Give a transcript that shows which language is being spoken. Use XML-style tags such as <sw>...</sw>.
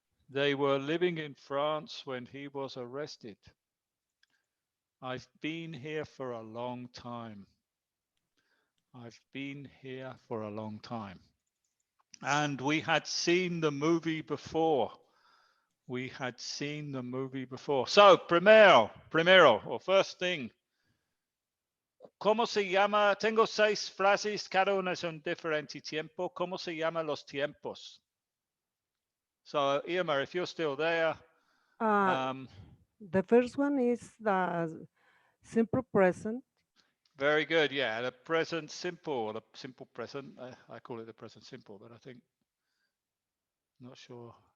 <en>They were living in France when he was arrested. I've been here for a long time. I've been here for a long time. And we had seen the movie before. We had seen the movie before.</en> <es>So, primero,</es> <en>or first thing,</en> <es>¿cómo se llama? Tengo 6 frases, cada una es un diferente tiempo. ¿Cómo se llaman los tiempos?</es> <en>So, Irma, if you're still there. Uh, the first one is the simple present. Very good. Yeah, the present simple, the simple present. I call it the present simple, but I think, not sure.</en>